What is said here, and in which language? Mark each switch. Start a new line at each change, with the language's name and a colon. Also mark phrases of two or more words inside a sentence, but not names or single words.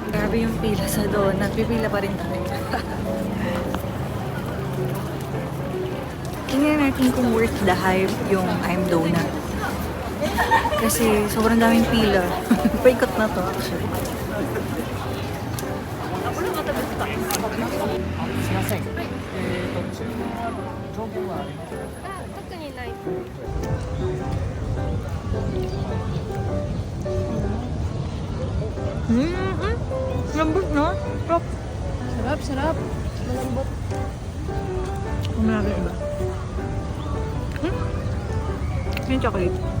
Filipino: grabe yung pila sa donut. Pipila pa rin tayo. Tingnan natin kung
English: worth the hype
Filipino: yung I'm Donut. Kasi sobrang daming pila. Paikot na to actually.
Japanese: すいません。注文は情報はありますか？特にない。
Filipino: Lambot, no? Sarap. Sarap, sarap. Malambot. Kung natin iba. Yung chocolate.